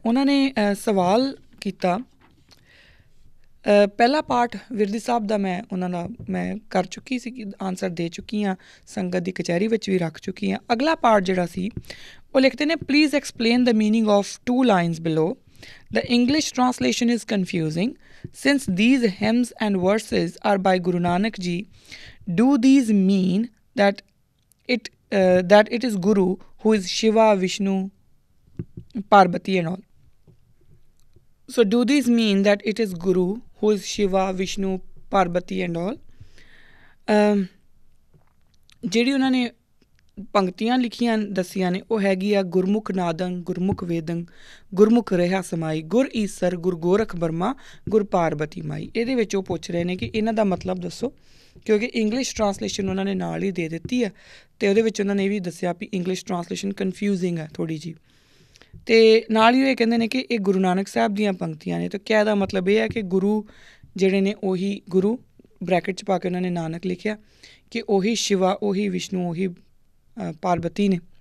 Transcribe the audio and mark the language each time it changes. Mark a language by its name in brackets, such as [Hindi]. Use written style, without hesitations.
[Punjabi] ਉਹਨਾਂ ਨੇ ਸਵਾਲ ਕੀਤਾ, ਪਹਿਲਾ ਪਾਰਟ ਵਿਰਦੀ ਸਾਹਿਬ ਦਾ ਉਹਨਾਂ ਦਾ ਮੈਂ ਕਰ ਚੁੱਕੀ ਸੀ, ਆਨਸਰ ਦੇ ਚੁੱਕੀ ਹਾਂ, ਸੰਗਤ ਦੀ ਕਚਹਿਰੀ ਵਿੱਚ ਵੀ ਰੱਖ ਚੁੱਕੀ ਹਾਂ। ਅਗਲਾ ਪਾਰਟ ਜਿਹੜਾ ਸੀ ਉਹ ਲਿਖਦੇ ਨੇ, [English] Please explain the meaning of 2 lines below. The English translation is confusing. Since these hymns and verses are by Guru Nanak Ji, do these mean that it is Guru who is Shiva, Vishnu, Parvati and all? So do these mean that it is Guru who is Shiva, Vishnu, Parvati and all? [Punjabi] ਜਿਹੜੀ ਉਹਨਾਂ ਨੇ ਪੰਕਤੀਆਂ ਲਿਖੀਆਂ ਦੱਸੀਆਂ ਨੇ ਉਹ ਹੈਗੀ ਆ, ਗੁਰਮੁਖ ਨਾਦੰ ਗੁਰਮੁਖ ਵੇਦੰ ਗੁਰਮੁਖ ਰਿਹਾ ਸਮਾਈ, ਗੁਰ ਈਸਰ ਗੁਰ ਗੋਰਖ ਬਰਮਾ ਗੁਰ ਪਾਰਬਤੀ ਮਾਈ। ਇਹਦੇ ਵਿੱਚ ਉਹ ਪੁੱਛ ਰਹੇ ਨੇ ਕਿ ਇਹਨਾਂ ਦਾ ਮਤਲਬ ਦੱਸੋ, ਕਿਉਂਕਿ ਇੰਗਲਿਸ਼ ਟਰਾਂਸਲੇਸ਼ਨ ਉਹਨਾਂ ਨੇ ਨਾਲ ਹੀ ਦੇ ਦਿੱਤੀ ਆ ਅਤੇ ਉਹਦੇ ਵਿੱਚ ਉਹਨਾਂ ਨੇ ਇਹ ਵੀ ਦੱਸਿਆ ਵੀ ਇੰਗਲਿਸ਼ ਟਰਾਂਸਲੇਸ਼ਨ ਕਨਫਿਊਜ਼ਿੰਗ ਹੈ ਥੋੜ੍ਹੀ ਜਿਹੀ, ਅਤੇ ਨਾਲ ਹੀ ਉਹ ਇਹ ਕਹਿੰਦੇ ਨੇ ਕਿ ਇਹ ਗੁਰੂ ਨਾਨਕ ਸਾਹਿਬ ਦੀਆਂ ਪੰਕਤੀਆਂ ਨੇ। ਤਾਂ ਕਿਆ ਇਹਦਾ ਮਤਲਬ ਇਹ ਹੈ ਕਿ ਗੁਰੂ ਜਿਹੜੇ ਨੇ ਉਹੀ ਗੁਰੂ ਬ੍ਰੈਕਟ 'ਚ ਪਾ ਕੇ ਉਹਨਾਂ ਨੇ ਨਾਨਕ ਲਿਖਿਆ ਕਿ ਉਹੀ ਸ਼ਿਵਾ, ਉਹੀ ਵਿਸ਼ਨੂੰ, ਉਹੀ ਪਾਰਬਤੀ ਨੇ।